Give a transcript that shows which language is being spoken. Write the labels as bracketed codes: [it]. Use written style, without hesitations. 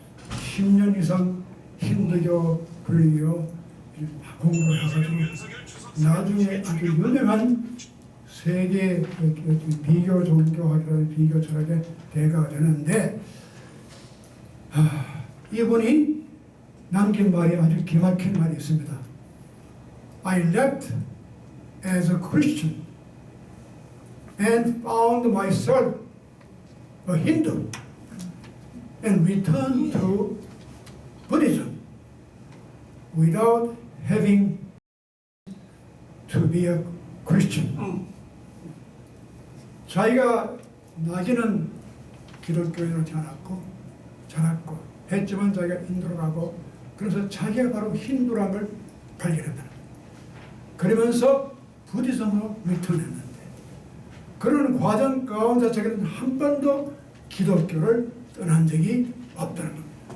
[ko] 10년 이상 힌두교, 불교 공부를 해가지고 나중에 아주 유명한 세계 비교 종교학이라는 비교 철학의 대가가 되는데 이분이 남긴 말이 아주 기막힌 말이 있습니다. [en] I left as a Christian and found myself a Hindu and returned to Buddhism. without having to be a Christian. [ko] 자기가 나기는 기독교인으로 자랐고 했지만 자기가 인도로 가고 그래서 자기가 바로 힌두람을 발견했다. 그러면서 부디즘으로 리턴했는데 그런 과정 가운데 자기는 한 번도 기독교를 떠난 적이 없다는 겁니다.